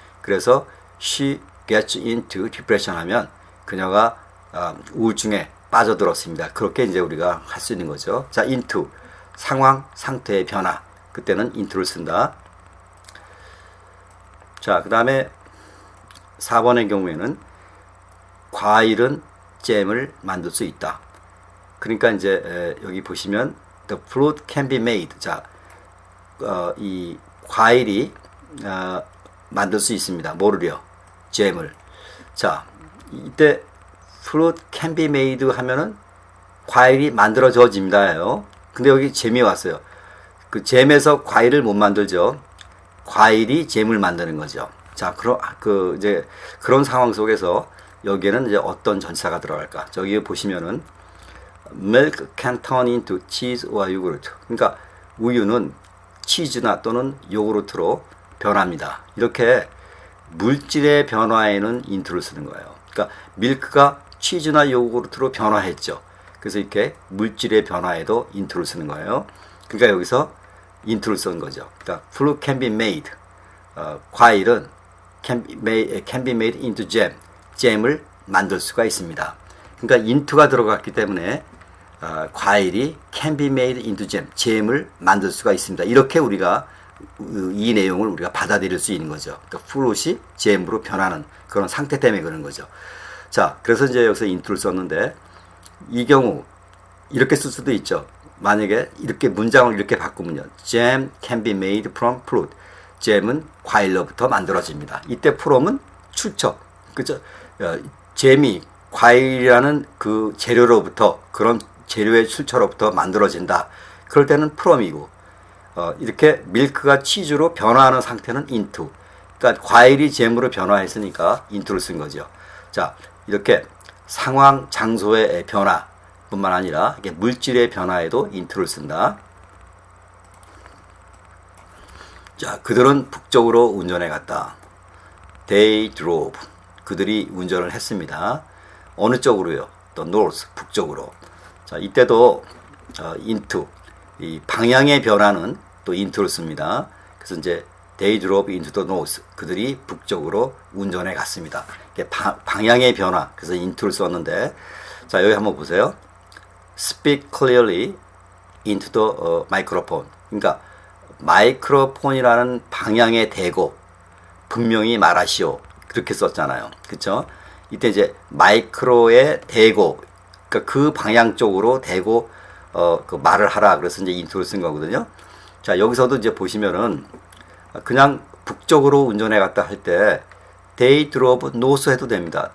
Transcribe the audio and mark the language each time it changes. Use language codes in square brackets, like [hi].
[ko] 그래서 [en] she gets into depression [ko] 하면 그녀가 우울증에 빠져들었습니다. 그렇게 이제 우리가 할 수 있는 거죠. 자, into 상황 상태의 변화. 그때는 into를 쓴다. 자, 그 다음에 4번의 경우에는 과일은 잼을 만들 수 있다. 그러니까 이제 여기 보시면 [en] the fruit can be made. [ko] 자, 이 과일이 만들 수 있습니다. 뭐를요? 잼을. 자, 이때 [en] fruit can be made [ko] 하면은 과일이 만들어져집니다요. 근데 여기 잼이 왔어요. 그 잼에서 과일을 못 만들죠. 과일이 잼을 만드는 거죠. 자, 이제 그런 상황 속에서 여기에는 이제 어떤 전치사가 들어갈까? 저기 보시면은 [en] milk can turn into cheese or yogurt. [ko] 그러니까 우유는 치즈나 또는 요구르트로 변합니다. 이렇게 물질의 변화에는 into를 쓰는 거예요. 그러니까 밀크가 치즈나 요구르트로 변화했죠. 그래서 이렇게 물질의 변화에도 into를 쓰는 거예요. 그러니까 여기서 into를 쓴 거죠. 그러니까 [en] fruit can be made. [ko] 과일은 [en] can be made into jam. [ko] 잼을 만들 수가 있습니다. 그러니까 into가 들어갔기 때문에 과일이 [en] can be made into jam. [ko] 잼을 만들 수가 있습니다. 이렇게 우리가 이 내용을 우리가 받아들일 수 있는 거죠. 그러니까 fruit이 잼으로 변하는 그런 상태 때문에 그런 거죠. 자, 그래서 이제 여기서 into를 썼는데 이 경우 이렇게 쓸 수도 있죠. 만약에 이렇게 문장을 이렇게 바꾸면요. [en] Jam can be made from fruit. [ko] 잼은 과일로부터 만들어집니다. 이때 from은 출처. 그죠? 잼이 과일이라는 그 재료로부터 그런 재료의 출처로부터 만들어진다. 그럴 때는 from이고 이렇게 밀크가 치즈로 변화하는 상태는 into. 그러니까 과일이 잼으로 변화했으니까 into를 쓴 거죠. 자, 이렇게 상황, 장소의 변화 뿐만 아니라 이렇게 물질의 변화에도 into를 쓴다. 자, 그들은 북쪽으로 운전해 갔다. [en] They drove. [ko] 그들이 운전을 했습니다. 어느 쪽으로요? [en] The north, [ko] 북쪽으로. 자, 이때도 into, 이 방향의 변화는 또 into를 씁니다. 그래서 이제 [en] They drove into the north. [ko] 그들이 북쪽으로 운전해 갔습니다. 방향의 변화. 그래서 into를 썼는데, 자, 여기 한번 보세요. [en] Speak clearly into the microphone. [ko] 그러니까 마이크로폰이라는 방향에 대고 분명히 말하시오. 그렇게 썼잖아요. 그렇죠? 이때 이제 마이크로에 대고, 그러니까 그 방향 쪽으로 대고 그 말을 하라. 그래서 이제 into를 쓴 거거든요. 자, 여기서도 이제 보시면은 그냥 북쪽으로 운전해 갔다 할 때 [en] They drove north [ko] 해도 됩니다.